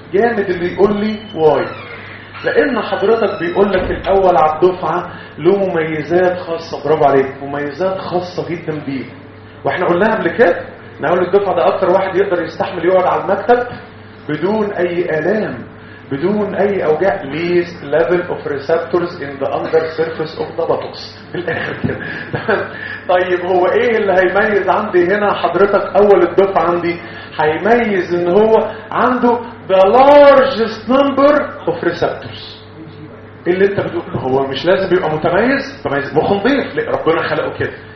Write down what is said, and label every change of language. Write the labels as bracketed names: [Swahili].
[Arabic] جامد اللي يقول لي واي، لان حضرتك بيقول لك الاول على الدفعة له مميزات خاصة. برافو عليك، مميزات خاصة جدا بيه. واحنا قلناها قبل كده، نقول الدفعة ده اكتر واحد يقدر يستحمل يقعد على المكتب بدون اي الام، بدون اي اوجاع. [English] least level of receptors in the under surface of the buttocks. [Arabic] بالاخر كده. طيب هو ايه اللي هيميز عندي هنا حضرتك اول الدفعة عندي؟ هيميز ان هو عنده [English] the largest number of receptors. [Arabic] اللي انت بتقول هو مش لازم يبقى متميز؟ متميز مخ نظيف، ربنا خلقه كده.